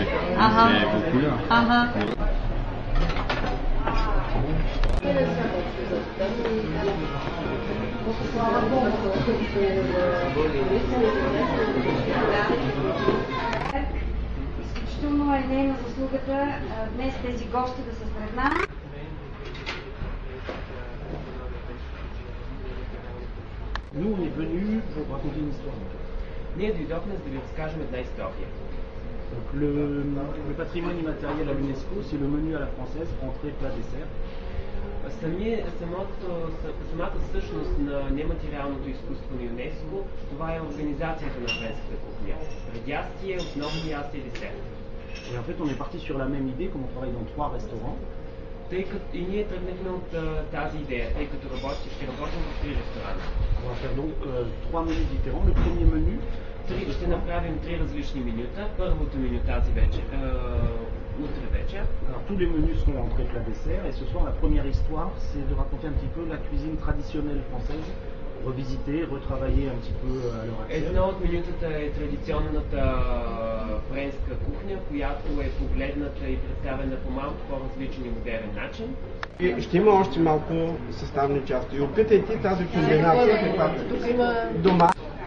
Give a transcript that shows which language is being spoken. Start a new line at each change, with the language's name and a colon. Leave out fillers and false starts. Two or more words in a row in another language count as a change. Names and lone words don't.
French: C'est vos couleurs.
Bulgarian: Изключително е нейна заслугата днес тези гости да са сред нас.
French: Nous, on est venus pour raconter une histoire.
Bulgarian: Ние дойдохме, за да ви разкажем една история.
French: Donc, le patrimoine immatériel à l'UNESCO, c'est le menu à la française, entrée, plat, dessert.
Bulgarian: Самата същност на нематериалното изкуство на ЮНЕСКО, това е организацията на френската кухня. Предястие, основни ястия и десерт.
French: Et en fait, on est parti sur la même idée, comme on travaille dans 3 restaurants.
Bulgarian: И ние тръгнахме от тази идея, тъй като ще работим в 3 ресторанта.
French: On va faire donc 3 menus différents. Le premier menu,
Bulgarian: ще направим 3 различни менюта. Първото меню тази вечер, утре вечер.
French: Alors tous les menus seront entrée, plat, dessert. Et ce soir, la première histoire, c'est de raconter un petit peu la cuisine traditionnelle française, revisiter, retravailler un petit peu à l'heure actuelle.
Bulgarian: Едно от менютата е традиционната френска кухня, която е погледната и представена по малко по-различен и модерен начин. И ще има още малко съставни части. И опитайте тази комбинация, каквато дома.